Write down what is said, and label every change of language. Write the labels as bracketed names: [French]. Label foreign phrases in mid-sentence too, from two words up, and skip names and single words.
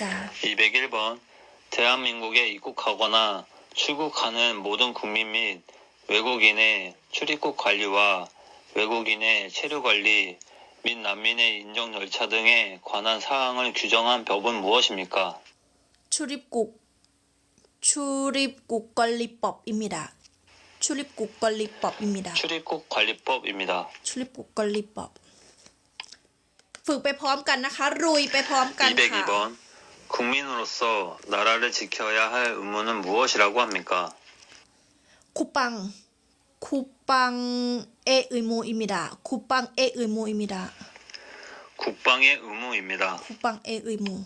[Korean] 201번 대한민국에 입국하거나 출국하는 모든 국민 및 외국인의 출입국 관리와 외국인의 체류 관리 및 난민의 인정 절차 등에 관한 사항을 규정한 법은 무엇입니까? 출입국관리법입니다. 출입국관리법입니다. 출입국 관리법입니다. [Thai] 출입국관리법 ฝึกไปพร้อมกันนะคะ รุยไปพร้อมกันค่ะ [Korean] 202번 국민으로서 나라를 지켜야 할 의무는 무엇이라고 합니까? 쿠팡의 의무입니다. 쿠팡의 의무입니다. 국방의 의무입니다. 쿠팡의 의무